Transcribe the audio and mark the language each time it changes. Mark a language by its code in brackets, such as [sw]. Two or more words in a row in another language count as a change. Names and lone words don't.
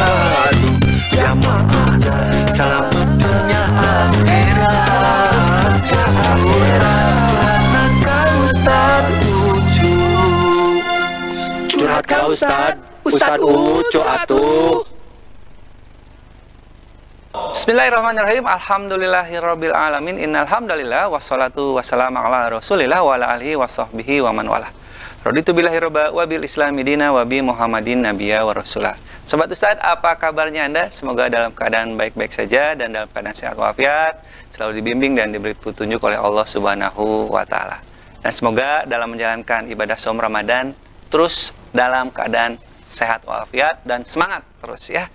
[id] Aduh jamaah salamnya akhirat. [su] Curhatna ka Ustad Ucu. Curhat ka Ustad Ucu atuh. [ar] بسم الله الرحمن الرحيم. الحمد لله رب العالمين. إن الحمد لله والصلاة والسلام على رسول الله وعلى آله وصحبه ومن والاه. رضيت بالله ربا وبالإسلام دينا وبمحمد نبيا ورسولا. [id] Sobat Ustad, apa kabarnya Anda? Semoga dalam keadaan baik-baik saja dan dalam keadaan sehat walafiat, selalu dibimbing dan diberi petunjuk oleh Allah [ar] سبحانه وتعالى. [id] Dan semoga dalam menjalankan ibadah saum Ramadan terus dalam keadaan sehat walafiat dan semangat terus ya.